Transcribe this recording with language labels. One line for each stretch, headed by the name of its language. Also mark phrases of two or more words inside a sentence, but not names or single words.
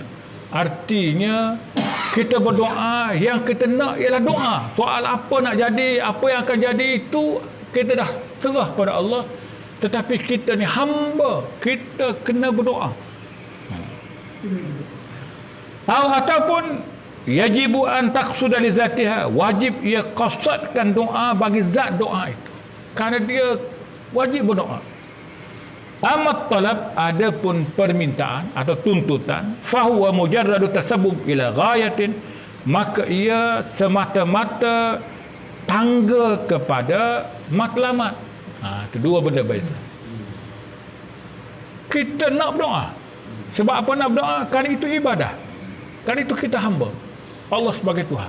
Malay: Artinya kita berdoa, yang kita nak ialah doa. Soal apa nak jadi, apa yang akan jadi itu kita dah serah pada Allah. Tetapi kita ni hamba, kita kena berdoa. Ataupun
Arabic: يجب أن تقصد لذاتها,
Malay: wajib ia qasadkan doa bagi zat doa itu, kerana dia wajib berdoa.
Arabic: أما الطلب,
Malay: adapun permintaan atau tuntutan,
Arabic: فهو مجرد تسبب إلى غاية,
Malay: maka ia semata-mata tangga kepada matlamat. Itu dua benda beza. Kita nak berdoa. Sebab apa nak berdoa? Kerana itu ibadah. Kerana itu kita hamba Allah sebagai Tuhan.